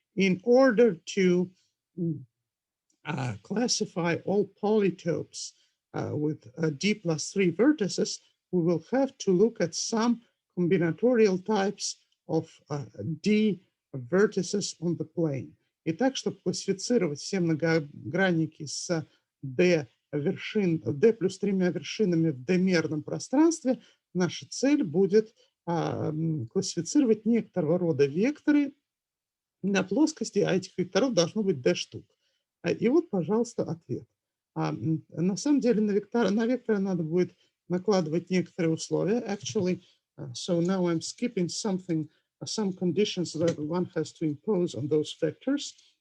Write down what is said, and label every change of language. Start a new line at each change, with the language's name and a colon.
English: In order to classify all polytopes with d plus 3 vertices, we will have to look at some combinatorial types of d vertices on the plane.
Russian: Итак, чтобы классифицировать все многогранники с D плюс тремя вершинами в D-мерном пространстве, наша цель будет классифицировать некоторого рода векторы на плоскости, а этих векторов должно быть d штук. И вот, пожалуйста, ответ. На самом деле на векторы надо будет накладывать некоторые условия.
English: Actually, so now I'm skipping some conditions that one has to impose on those vectors.